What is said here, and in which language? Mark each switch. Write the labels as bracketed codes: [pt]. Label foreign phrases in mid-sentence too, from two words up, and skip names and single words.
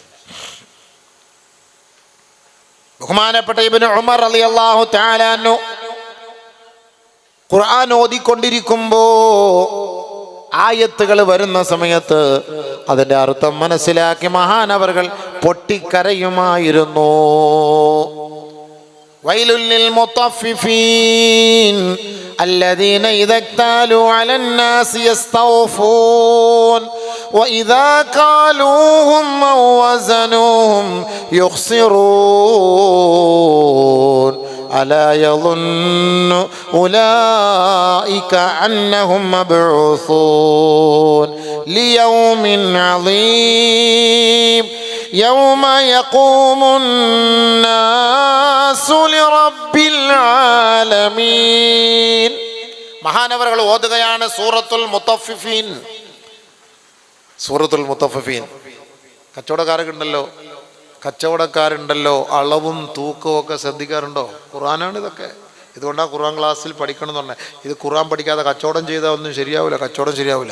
[ml] ബഹുമാനപ്പെട്ട ഇബ്നു ഉമർ [ar] رضي الله تعالى عنه [ml] ഖുർആൻ ഓതിക്കൊണ്ടിരിക്കുമ്പോ ആയത്തുകൾ വരുന്ന സമയത്ത് അതിൻ്റെ അർത്ഥം മനസ്സിലാക്കി മഹാനവറുകൾ പൊട്ടിക്കരയുമായിരുന്നു. [ar] ويل للمطففين الذين إذا اكتالوا على الناس يستوفون وإذا كالوهم أو وزنوهم يخسرون ألا يظن أولئك أنهم مبعوثون ليوم عظيم يوم يقوم الناس لرب العالمين. [ml] മഹാനവറുകൾ ഓതുകയാണ് സൂറത്തുൽ മുത്തഫിഫീൻ. സൂറത്തുൽ മുത്തഫിഫീൻ. കച്ചവടക്കാരുണ്ടല്ലോ, അളവും തൂക്കവും ഒക്കെ ശ്രദ്ധിക്കാറുണ്ടോ? ഖുർആനാണ് ഇതൊക്കെ. ഇതുകൊണ്ടാണ് ഖുർആൻ ക്ലാസ്സിൽ പഠിക്കണം എന്ന് പറഞ്ഞത്. ഇത് ഖുർആൻ പഠിക്കാതെ കച്ചവടം ചെയ്താൽ ഒന്നും ശരിയാവില്ല, കച്ചവടം ശരിയാവില്ല.